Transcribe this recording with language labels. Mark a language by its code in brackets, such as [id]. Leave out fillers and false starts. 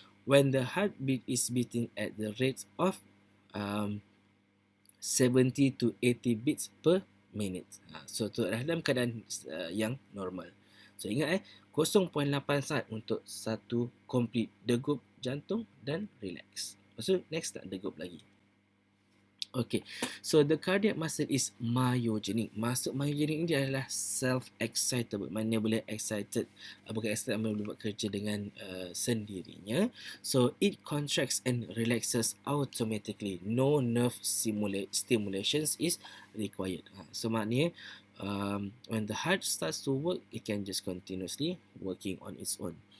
[en] When the heartbeat is beating at the rate of 70 to 80 beats per minute. [ms] So itu adalah dalam keadaan yang normal. So ingat 0.8 saat untuk satu complete degup jantung dan relax. Lepas tu next tak degup lagi. [en] Okay, so the cardiac muscle is myogenic. [ms] Maksud myogenic ini adalah self-excitable. Mana boleh excited, bukan excited, boleh buat kerja dengan sendirinya. [en] So it contracts and relaxes automatically. No nerve stimulations is required. So [ms] maknanya [en] when the heart starts to work, it can just continuously working on its own.